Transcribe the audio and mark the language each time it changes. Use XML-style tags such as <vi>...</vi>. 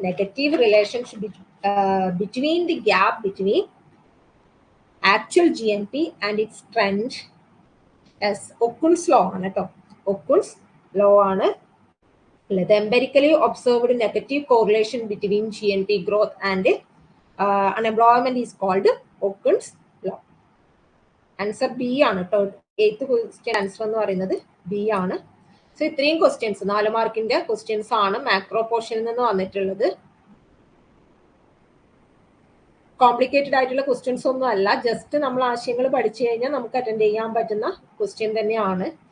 <en>Negative relationship between the gap between actual GNP and its trend. Okun's law</en> <ml>ആണ് കേട്ടോ.</ml> <en>Okun's law ആണ്. The empirically observed negative correlation between GNP growth and unemployment is called Okun's law. Answer B</en> <ml>ആണ് കേട്ടോ. 8th question answer എന്ന് പറയുന്നത് B ആണ്. So ഇത്രയും questions 4 മാർക്കിന്റെ ക്വസ്റ്റ്യൻസ് ആണ് മാക്രോ പോർഷനിൽ നിന്ന് വന്നിട്ടുള്ളത്. കോംപ്ലിക്കേറ്റഡ് ആയിട്ടുള്ള ക്വസ്റ്റ്യൻസ് ഒന്നും അല്ല, ജസ്റ്റ് നമ്മൾ ആശയങ്ങൾ പഠിച്ചു കഴിഞ്ഞാൽ നമുക്ക് അറ്റൻഡ് ചെയ്യാൻ പറ്റുന്ന ക്വസ്റ്റ്യൻ തന്നെയാണ്.</ml>